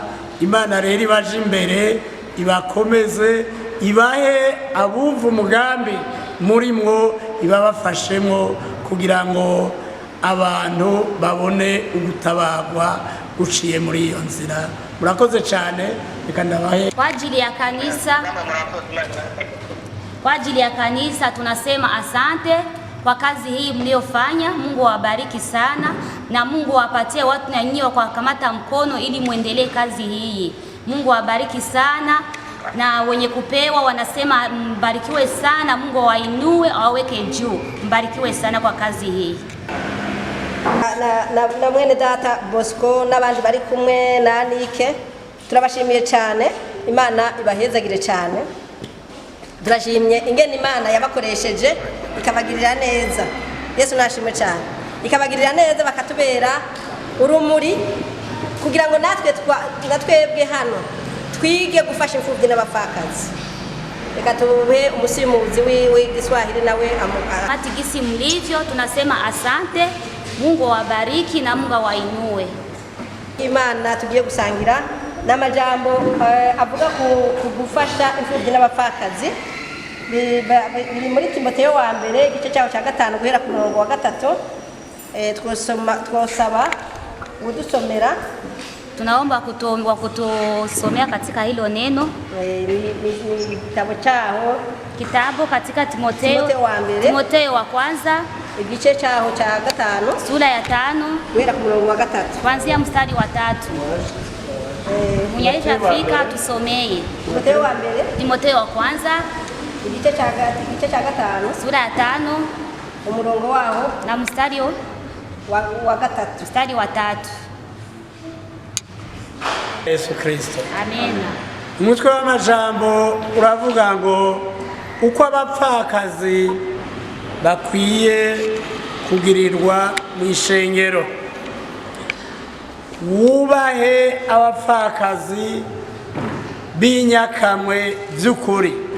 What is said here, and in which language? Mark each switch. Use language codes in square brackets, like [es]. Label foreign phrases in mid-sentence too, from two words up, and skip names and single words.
[rn] Imana rero ibaje imbere, ibakomeze, ibahe abumva umugambi muri mwo, ibabafashemwo kugira ngo abantu babone ugutabagwa uciye muri iyo nzira. Murakoze cyane. Reka ndabahe [sw] kwa ajili ya kanisa tunasema asante kwa kazi hii mliofanya. Mungu awabariki sana, na Mungu awapatie watu na nyinyi kwa kamata mkono ili muendelee kazi hii. Mungu awabariki sana, na wenye kupewa wanasema mbarikiwe sana. Mungu awainue, awaweke juu. Mbarikiwe sana kwa kazi hii. [rn] Na mwene data Bosco n'abandi bari kumwe na Anike, turabashimiye cyane. Imana ibahezagire cyane. Turashimye ingene Imana yabakoresheje ikabagirira neza. Yesu nashimwe cyane. Ikabagirira neza bakatubera urumuri kugira ngo natwebwe hano twige gufasha imfubyi n'abapfakazi. Reka tuhe umusimuzi w'igiswahili nawe [sw] Ati gisi mlivyo tunasema asante. Mungu awabariki na Mungu awainue. [rn] Imana tugiye gusangira n'amajambo avuga ku gufasha imfubyi n'abapfakazi. Biri muri Timoteyo wa mbere igice cyaho cya 5 guhera ku murongo wa 3. Twosaba udusomera. [sw] Tunaomba kutusomea katika hilo neno. Kitabu katika Timoteyo wa kwanza [rn] igice cyaho cya 5 [sw] sura ya 5 [rn] guhera ku murongo wa 3 [sw] kuanzia mstari wa 3. Mwenyeisha fika tusomee. Timoteyo wa kwanza [rn] igice cya 5 [sw] sura ya 5 [rn] umurongo waho [sw] na mstari wa 3. Mstari wa 3. Yesu Kristo. Amen. [rn] Umutwe w'amajambo uravuga ngo uko abapfakazi bakwiye kugirirwa mw'Ishengero. Wubahe abapfakazi b'inyakamwe by'ukuri.